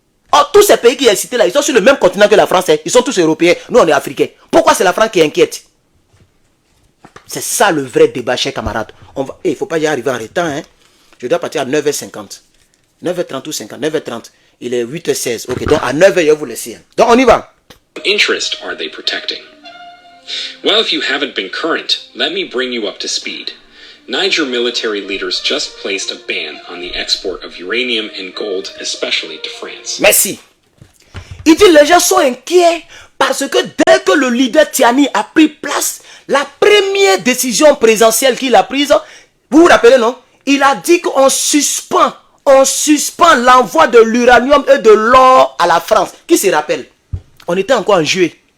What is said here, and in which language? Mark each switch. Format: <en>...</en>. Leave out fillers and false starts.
<fr>Or, tous ces pays qui sont cités là, ils sont sur le même continent que la France. Ils sont tous européens. Nous, on est africains. Pourquoi c'est la France qui est inquiète? C'est ça le vrai débat, chers camarades. Il ne faut pas y arriver en retard. Hein. Je dois partir à 9h50. 9h30 ou 50. 9h30. Il est 8h16. Ok, donc à 9h, je vais vous laisser. Hein. Donc, on y va.</fr> <en>Interest are they protecting? Well, if you haven't been current, let me bring you up to speed. Niger military leaders just placed a ban on the export of uranium and gold, especially to France.</en> <fr>Merci. Il dit les gens sont inquiets parce que dès que le leader Tiani a pris place, la première décision présidentielle qu'il a prise, vous vous rappelez non? Il a dit qu'on suspend l'envoi de l'uranium et de l'or à la France. Qui se rappelle? On était encore en juillet.</fr>